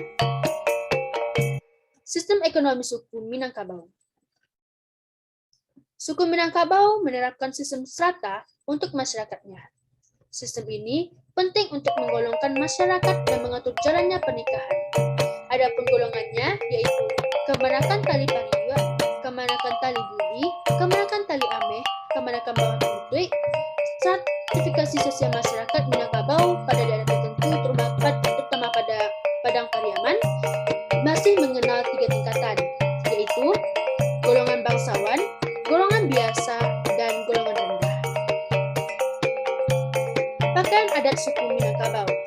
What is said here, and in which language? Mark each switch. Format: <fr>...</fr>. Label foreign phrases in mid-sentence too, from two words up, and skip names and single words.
<id>Sistem ekonomi suku Minangkabau. Suku Minangkabau menerapkan sistem strata untuk masyarakatnya. Sistem ini penting untuk menggolongkan masyarakat dan mengatur jalannya pernikahan. Adapun golongannya yaitu Kemanakan Tali Pariwa, Kemanakan Tali Budi, Kemanakan Tali Ameh, Kemanakan Bawah Tutuik, stratifikasi sosial masyarakat Minangkabau pada daerah tertentu terutama pada Padang Pariaman masih mengenal 3 tingkatan, yaitu golongan bangsawan, golongan biasa, dan golongan rendah. Pakaian adat suku Minangkabau.</id>